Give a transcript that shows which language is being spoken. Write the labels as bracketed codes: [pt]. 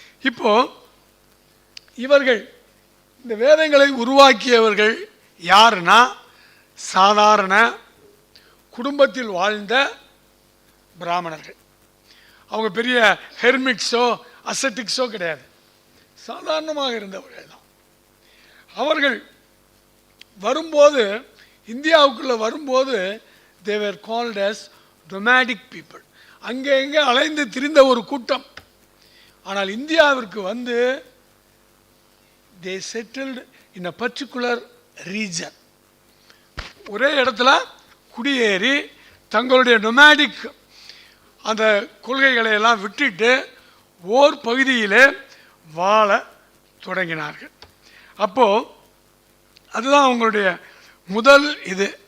[ta] இப்போது இவர்கள் இந்த வேதங்களை உருவாக்கியவர்கள் யாருன்னா, சாதாரண குடும்பத்தில் வாழ்ந்த பிராமணர்கள். அவங்க பெரிய ஹெர்மிட்ஸோ அசட்டிக்ஸோ கிடையாது, சாதாரணமாக இருந்தவர்கள் தான். அவர்கள் வரும்போது, இந்தியாவுக்குள்ளே வரும்போது, [en] they were called as nomadic people. [ta] அங்கே எங்கே அலைந்து திரிந்த ஒரு கூட்டம். ஆனால் இந்தியாவிற்கு வந்து [en] they settled in a particular region. [ta] ஒரே இடத்துல குடியேறி தங்களுடைய நொமேடிக் அந்த கொள்கைகளை எல்லாம் விட்டுட்டு ஓர் பகுதியிலே வாழ தொடங்கினார்கள். அப்போது அதுதான் அவங்களுடைய முதல் இது.